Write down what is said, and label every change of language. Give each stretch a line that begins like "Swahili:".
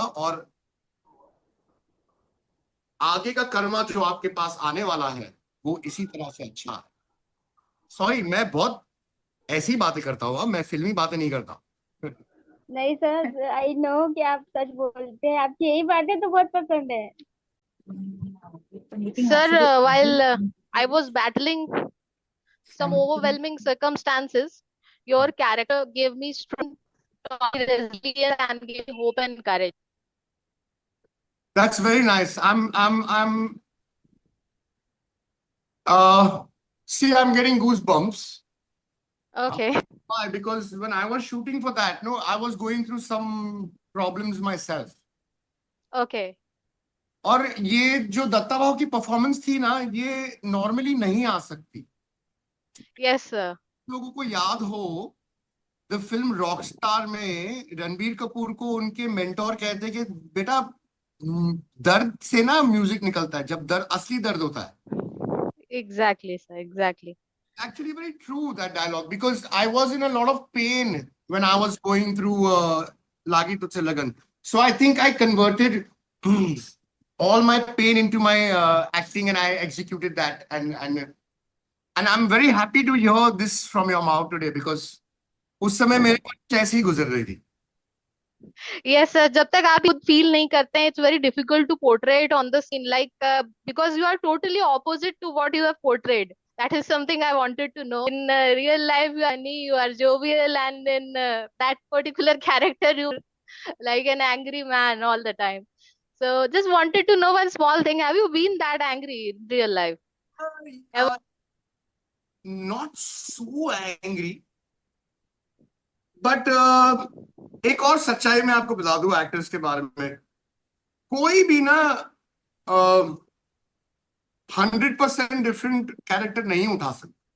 Hindi: और आगे का कर्मा जो आपके पास आने वाला है वो इसी तरह से अच्छा है। सॉरी, मैं बहुत ऐसी बातें करता हूँ, मैं फिल्मी बातें नहीं करता। नहीं सर,
English: I know
Hindi: कि आप सच बोलते हैं, आपकी यही बातें तो बहुत पसंद है।
English: Sir, while I was battling some overwhelming circumstances, your character gave me strength, resilience, and gave me hope and courage. That's very nice. I'm uh see, I'm getting goosebumps. Okay. Why? Because when I was shooting for that, no, I was going through some problems myself. Okay.
Hindi: और ये जो दत्ता भाव की performance थी ना, ये normally नहीं आ सकती।
English: Yes, sir.
Hindi: लोगों को याद हो, द फिल्म रॉकस्टार में रणबीर कपूर को उनके मेंटोर कहते हैं कि बेटा, दर्द से ना म्यूजिक निकलता है, जब दर्द, असली दर्द होता है।
English: Exactly, sir. Exactly. Actually very true, that dialogue, because I was in a lot of pain when I was going through Lagi Tujhse Lagan. So I think I converted all my pain into my acting, and I executed that. And I'm very happy to hear this from your mouth today, because
Hindi: उस समय मेरे को कुछ ऐसी ही गुजर रही थी।
English: Yes, sir.
Hindi: जब तक आप खुद feel नहीं करते हैं,
English: it's very difficult to portray it on the scene, like because you are totally opposite to what you have portrayed. That is something I wanted to know. In real life, you are funny, you are jovial, and in that particular character, you like an angry man all the time. So just wanted to know one small thing. Have you been that angry in real life? Ever? Not so angry,
Hindi: but एक और सच्चाई मैं आपको बता दूं actors के बारे में। कोई भी ना 100% डिफरेंट कैरेक्टर नहीं उठा सकता।